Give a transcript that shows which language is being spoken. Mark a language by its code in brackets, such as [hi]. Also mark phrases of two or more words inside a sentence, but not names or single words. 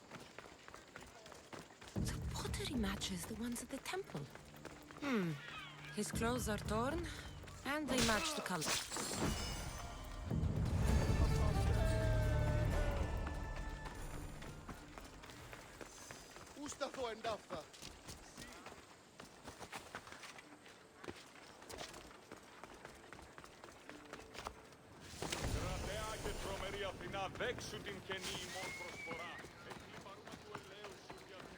[en] The pottery matches the ones at the temple. His clothes are torn, and they match the color. Ustafo and Dafa. [el] Αθηνά, δέξου την καινή ημών προσφορά. Εκλυπαρούμα του ελέους σου για